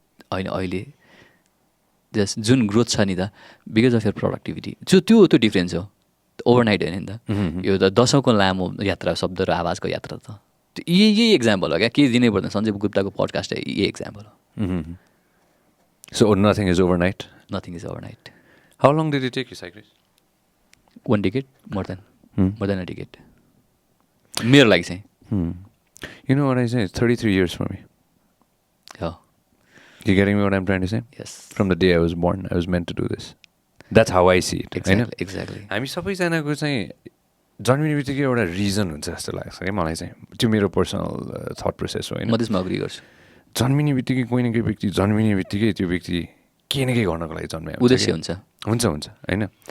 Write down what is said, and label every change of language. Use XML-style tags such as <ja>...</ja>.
<ne>अहिले जस्ट जुन ग्रोथ छ नि त बिकज अफ यर प्रोडक्टिभिटी, त्यो डिफ्रेन्स हो, ओभरनाइट होइन नि त। यो त दशौँको लामो यात्रा, शब्द र आवाजको यात्रा त यही एक्जाम्पल हो क्या, केही दिनै पर्दैन। सञ्जीव गुप्ताको पोडकास्ट यही एक्जाम्पल हो।</ne> <en>So nothing is overnight? Nothing is overnight. How long did it take you, Cycris? 1 decade, more than a decade.</en> <ne>मेरो लागि चाहिँ.</ne> <en>You know what I say? It's 33 years for me. Yeah. You getting me what I'm trying to say? Yes. From the day I was born, I was meant to do this. That's how I see it. Exactly.</en> <ne>हामी सबैजनाको चाहिँ जन्मिने बित्तिकै एउटा reason हुन्छ जस्तो लाग्छ क्या मलाई चाहिँ। त्यो मेरो पर्सनल थट प्रोसेस हो होइन। म त्यसमा अग्री गर्छु। जन्मिने बित्तिकै कोही न कोही व्यक्ति जन्मिने बित्तिकै त्यो व्यक्ति केही न केही गर्नको लागि जन्मे उद्देश्य हुन्छ होइन।</ne>